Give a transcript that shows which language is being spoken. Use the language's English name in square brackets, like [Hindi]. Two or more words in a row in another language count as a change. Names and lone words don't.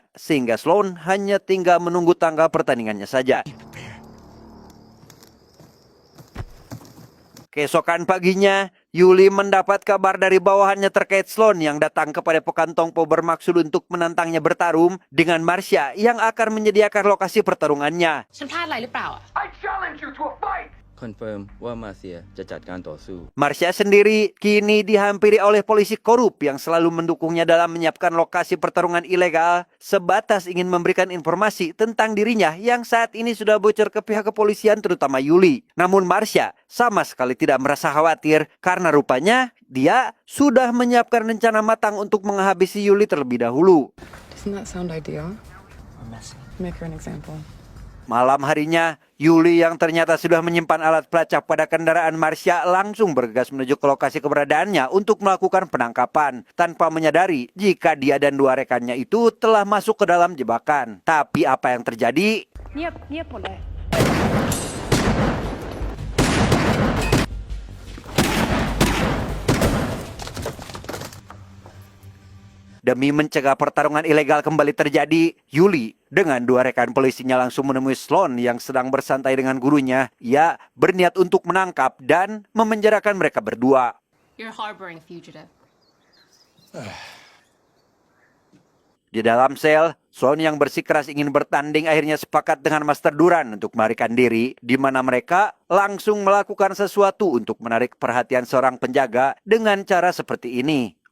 [Indonesian] Sehingga Sloan hanya tinggal menunggu tanggal pertandingannya saja. Keesokan paginya, Yuli mendapat kabar dari bawahannya terkait Sloan yang datang kepada Padepokan Tongpo bermaksud untuk menantangnya bertarung dengan Marcia yang akan menyediakan lokasi pertarungannya. [Thai] ฉันพลาดอะไรหรือเปล่า [English] I challenge you to a fight! [Thai] คอนเฟิร์มว่ามาเซียจะจัดการต่อสู้ [Indonesian] Marcia sendiri kini dihampiri oleh polisi korup yang selalu mendukungnya dalam menyiapkan lokasi pertarungan ilegal, sebatas ingin memberikan informasi tentang dirinya yang saat ini sudah bocor ke pihak kepolisian terutama Yuli. Namun Marcia sama sekali tidak merasa khawatir karena rupanya dia sudah menyiapkan rencana matang untuk menghabisi Yuli terlebih dahulu. [English] Doesn't that sound ideal? Make her an example. [Indonesian] Malam harinya, Yuli yang ternyata sudah menyimpan alat pelacak pada kendaraan Marcia langsung bergegas menuju ke lokasi keberadaannya untuk melakukan penangkapan, tanpa menyadari jika dia dan dua rekannya itu telah masuk ke dalam jebakan. Tapi apa yang terjadi? [Thai] เงียบเงียบหมดเลย [Indonesian] Demi mencegah pertarungan ilegal kembali terjadi, Yuli dengan dua rekan polisinya langsung menemui Sloan yang sedang bersantai dengan gurunya. Ia berniat untuk menangkap dan memenjarakan mereka berdua. [English] You're harboring a fugitive. [Indonesian] Di dalam sel, Sloan yang bersikeras ingin bertanding akhirnya sepakat dengan Master Duran untuk melarikan diri, di mana mereka langsung melakukan sesuatu untuk menarik perhatian seorang penjaga dengan cara seperti ini.